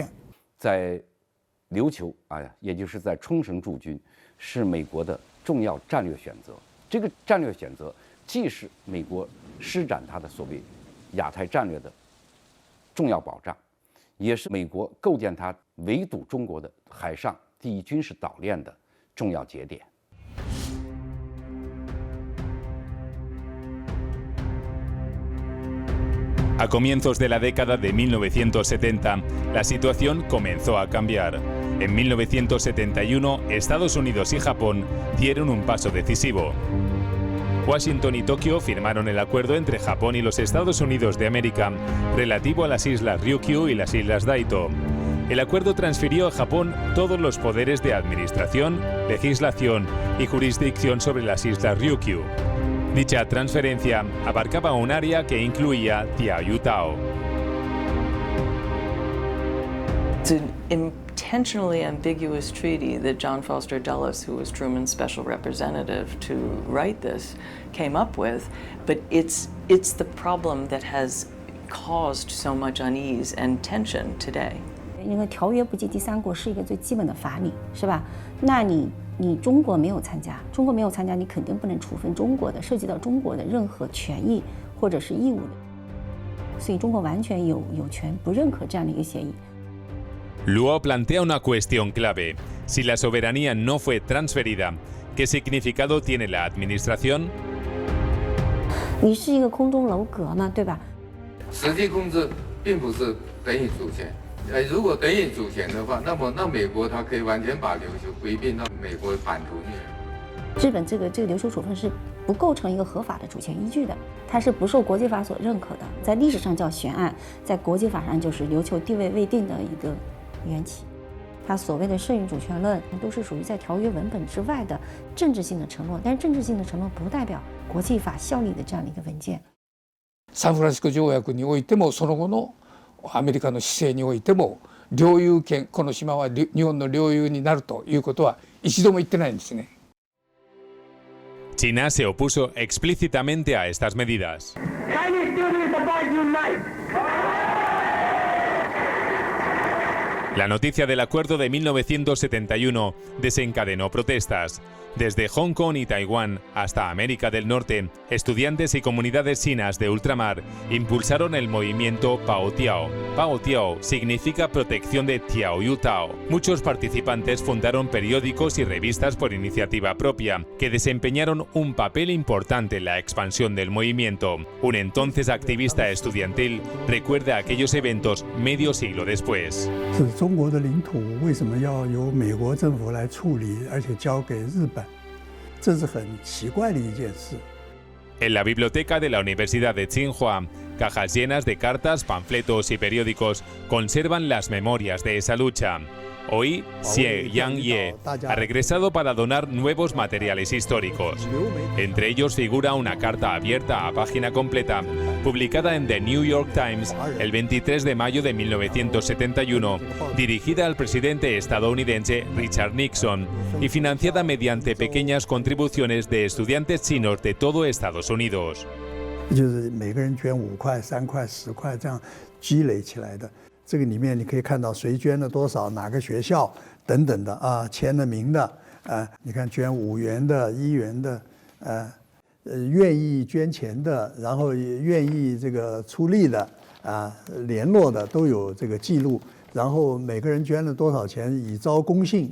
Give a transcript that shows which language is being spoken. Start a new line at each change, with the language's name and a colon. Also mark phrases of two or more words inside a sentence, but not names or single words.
Chinese: 在琉球也就是在冲绳驻军，是美国的重要战略选择。这个战略选择既是美国施展它的所谓亚太战略的重要保障，也是美国构建它围堵中国的海上第一军事岛链的重要节点。
Spanish: A comienzos de la década de 1970, la situación comenzó a cambiar. En 1971, Estados Unidos y Japón dieron un paso decisivo. Washington y Tokio firmaron el acuerdo entre Japón y los Estados Unidos de América relativo a las islas Ryukyu y las islas Daito. El acuerdo transfirió a Japón todos los poderes de administración, legislación y jurisdicción sobre las islas Ryukyu. Dicha transferencia abarcaba un área que incluía Diaoyutao.
English: It's an intentionally ambiguous treaty that John Foster Dulles, who was Truman's special representative to write this, came up with, but it's the problem that has caused so much unease and tension today.
Chinese: 因为条约不计第三国是一个最基本的法理，是吧？那你中国没有参加，你肯定不能处分中国的涉及到中国的任何权益或者是义务的，所以中国完全有权不认可这样的一个协议。
Spanish: Luo plantea una cuestión clave. Si la soberanía no fue transferida, ¿qué significado tiene la administración?
Chinese: 你是一个空中楼阁嘛，对吧？实际控制并不是等于主权。如果等于主权的话，那美国它可以完全把琉球归并到美国版图内。日本这个琉球处分是不构成一个合法的主权依据的，它是不受国际法所认可的，在历史上叫悬案，在国际法上就是琉球地位未定的一个缘起。它所谓的剩余主权论都是属于在条约文本之外的政治性的承诺，但是政治性的承诺不代表国际法效力的这样的一个文件。
Japanese: サンフランシスコ条約においてもその後のアメリカの姿勢においても領有権、この島は日本の領有になるということは一度も言ってないんですね。
Spanish: China se opuso explícitamente a estas medidas. La noticia del acuerdo de 1971 desencadenó protestas. Desde Hong Kong y Taiwán hasta América del Norte, estudiantes y comunidades chinas de ultramar impulsaron el movimiento Paotiao. Paotiao significa protección de Diaoyutao. Muchos participantes fundaron periódicos y revistas por iniciativa propia, que desempeñaron un papel importante en la expansión del movimiento. Un entonces activista estudiantil recuerda aquellos eventos medio siglo después.
Chinese: 中国的领土为什么要由美国政府来处理，而且交给日本？这是很奇怪的一件事。
Spanish: En la biblioteca de la Universidad de Tsinghua, cajas llenas de cartas, panfletos y periódicos conservan las memorias de esa lucha. Hoy, Xie Yang-ye ha regresado para donar nuevos materiales históricos. Entre ellos figura una carta abierta a página completa, publicada en The New York Times el 23 de mayo de 1971, dirigida al presidente estadounidense Richard Nixon y financiada mediante pequeñas contribuciones de estudiantes chinos de todo Estados Unidos.
Chinese: 就是每个人捐5块、3块、10块这样积累起来的。这个里面你可以看到谁捐了多少，哪个学校等等的啊，签了名的你看捐5元的、1元的，愿意捐钱的，然后愿意这个出力的联络的都有这个记录，然后每个人捐了多少钱，以昭公信。